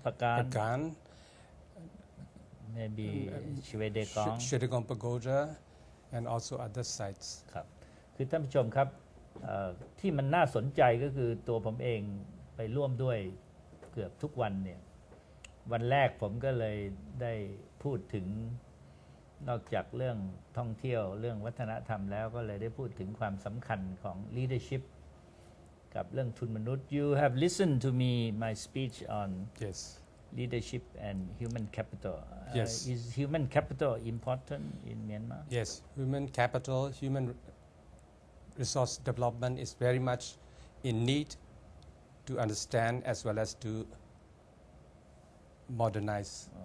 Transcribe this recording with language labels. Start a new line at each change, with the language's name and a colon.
English: Pakan, maybe Shvedekong, Shvedekong Pagoda, and also other sites.
Thai: ครับคือท่านผู้ชมครับที่มันน่าสนใจก็คือตัวผมเองไปร่วมด้วยเกือบทุกวันเนี่ยวันแรกผมก็เลยได้พูดถึงนอกจากเรื่องท่องเที่ยวเรื่องวัฒนธรรมแล้วก็เลยได้พูดถึงความสำคัญของ leadership กับเรื่องทุนมนุษย์
English: You have listened to me my speech on Yes. leadership and human capital. Yes. Is human capital important in Myanmar? Yes, human capital, human resource development is very much in need to understand as well as to modernize.